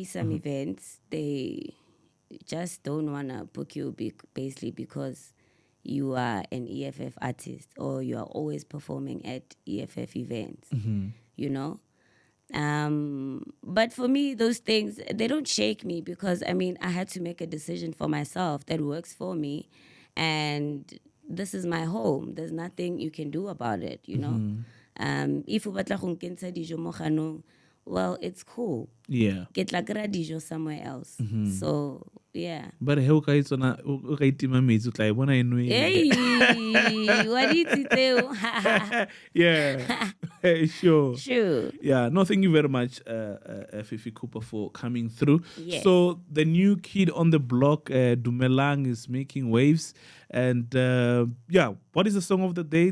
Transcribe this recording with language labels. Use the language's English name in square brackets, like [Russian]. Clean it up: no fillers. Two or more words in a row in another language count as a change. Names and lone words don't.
[English] Some events, they just don't want to book you basically because you are an EFF artist or you are always performing at EFF events, you know? But for me, those things, they don't shake me because, I mean, I had to make a decision for myself that works for me. And this is my home. There's nothing you can do about it, you know? If you [Tswana] batla go nkentsha dijo mo ganong, [English] well, it's cool. Yeah. Get like dijo somewhere else. So, yeah. But he [Tswana] o ka itsona o ka itima metsi o tla e bona e nwele. [English] Hey, what did you do? Yeah. Sure. Sure. Yeah, no, thank you very much, Fifi Cooper, for coming through. Yes. So the new kid on the block, Dumelang, is making waves. And yeah, what is the song of the day?